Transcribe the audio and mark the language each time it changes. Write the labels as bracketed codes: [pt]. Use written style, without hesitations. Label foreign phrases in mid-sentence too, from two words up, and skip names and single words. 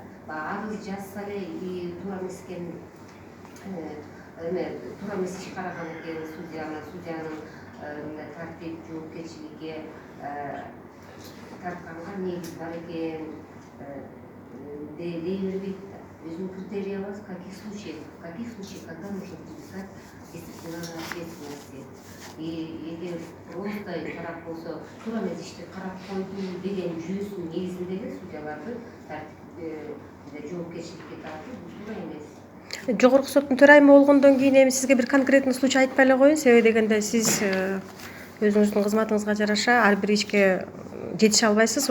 [ky] Арыз жазса эле туура эмес экен, туура эмес иш караган экен судьянын тартип жоопкерчиликке тартканга негиз бар экен дей бербейт да. Өзүнүн критериялары бар, [ru] в каких случаях, когда нужно подписать дисциплинарную ответственность. [ky] Эгер просто карап болсо, туура эмес ишти карап койду деген жүйөсүнүн негизинде эле судьяларды жоопкерчиликке тартуу туура эмес. Жогорку соттун төрайымы болгондон кийин эми сизге бир [ru] конкретный случай [ky] айтпай эле коеюн, себеби дегенде сиз өзүңүздүн кызматыңызга жараша ар бир ишке жетише албайсыз.